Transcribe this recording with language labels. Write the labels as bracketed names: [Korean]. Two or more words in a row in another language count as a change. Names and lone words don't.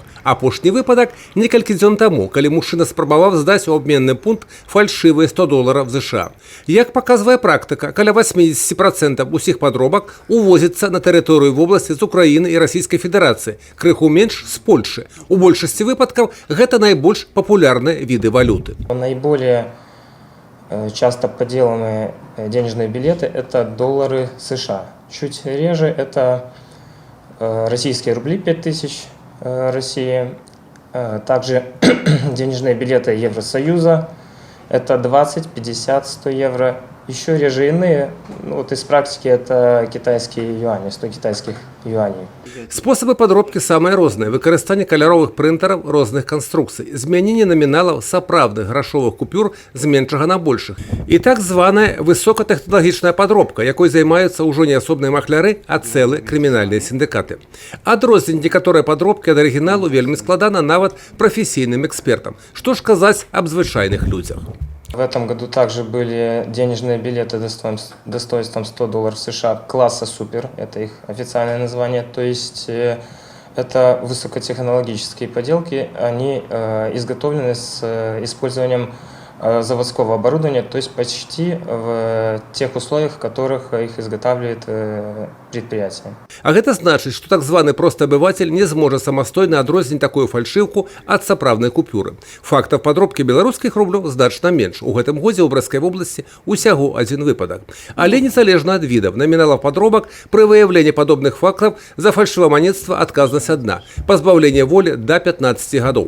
[Belarusian] Апошні выпадак некалькі дзён таму, калі мужчына спрабаваў здаць у абменны пункт фальшывыя $100 США. Як паказвае практыка, каля 80% усіх падробак увозіцца на тэрыторыю вобласці з Украіны і Расійскай Федэрацыі, крыху менш з Польшы. У большасці выпадкаў гэта найбольш папулярныя віды валюты. [Russian] Наиболее часто подделанные денежные билеты – это доллары США. Чуть реже – это российские рубли 5000 России. Также денежные билеты Евросоюза – это 20, 50, 100 евро. Еще реже иные, вот из практики это китайские юани, 100 китайских юаней. [Belarusian] Способы падробкі самыя розныя. Выкарыстанне каляровых прынтараў розных канструкцый, змяненне наміналаў сапраўдных грашовых купюр з меншага на большых. І так званая высокатэхналагічная падробка, якой займаюцца ўжо не асобныя махляры, а цэлыя крымінальныя сіндыкаты. Адрозненне некаторыя падробкі ад арыгіналу вельмі складана нават прафесійным экспертам. Што ж казаць аб звычайных людзях? [Russian] В этом году также были денежные билеты достоинством $100 США класса супер, это их официальное название, то есть это высокотехнологические поделки, они изготовлены с использованием заводского оборудования, то есть почти в тех условиях, в которых их изготавливает предприятие. [Belarusian] А гэта значыць, што так званы просты абыватель не зможа самастойна адрозніць такую фальшыўку ад сапраўднай купюры. Фактаў падробкі беларускіх рублёў значна менш. У гэтым годзе ў Брэсцкай вобласці усяго адзін выпадак. Але незалежна ад відаў наміналаў падробак, пры выяўленні падобных фактаў за фальшываманецтва адказнасць адна – пазбаўленне волі да 15 гадоў.